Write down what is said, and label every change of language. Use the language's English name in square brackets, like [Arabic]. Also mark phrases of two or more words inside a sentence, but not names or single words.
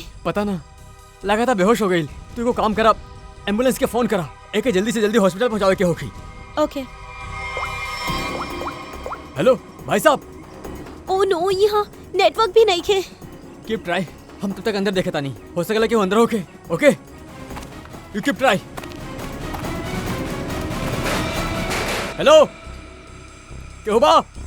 [Bhojpuri] पता ना, लगा था बेहोश हो गई। तू को काम करा, एम्बुलेंस के फोन करा, एक जल्दी से जल्दी हॉस्पिटल पहुंचावे के होगी। ओके। हेलो भाई साहब। [English] oh no, [Bhojpuri] यहाँ नेटवर्क भी नहीं खे। [English] keep try, [Bhojpuri] हम तब तक अंदर देखता नहीं हो सकेला कि वो अंदर होके। [English] okay you keep try. हेलो [Bhojpuri] क्यों बा?